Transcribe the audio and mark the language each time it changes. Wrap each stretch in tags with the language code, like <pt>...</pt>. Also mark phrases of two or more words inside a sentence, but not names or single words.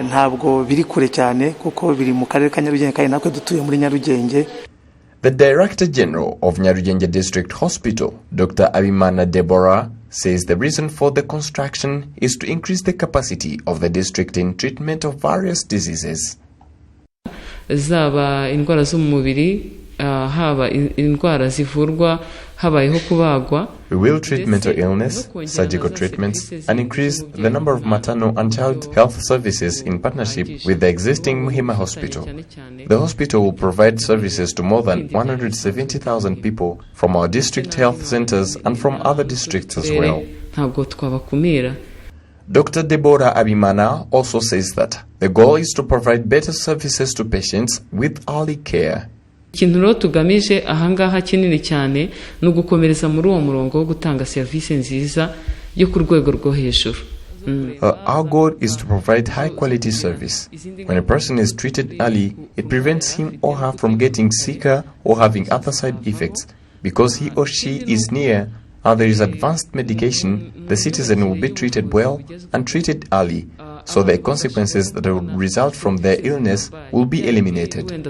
<en>The Director General of Nyeri District Hospital, Dr. Abimana Deborah, says the reason for the construction is to increase the capacity of the district in treatment of various diseases.</en> <rw>Zaba indwara zo mu mubiri, haba indwara zivurwa habayeho kubagwa.</rw> <en>We will treat mental illness, surgical treatments, and increase the number of maternal and child health services in partnership with the existing Muhima Hospital. The hospital will provide services to more than 170,000 people from our district health centers and from other districts as well. Dr. Deborah Abimana also says that the goal is to provide better services to patients with early care.</en> <rw>Ikintu rero tugamije ahangaha kinini cyane no gukomereza muri uwo murongo wo gutanga service nziza yo ku rwego rwo hejuru.</rw> <en>Our goal is to provide high-quality service. When a person is treated early, it prevents him or her from getting sicker or having other side effects. Because he or she is near and there is advanced medication, the citizen will be treated well and treated early, so the consequences that will result from their illness will be eliminated.</en>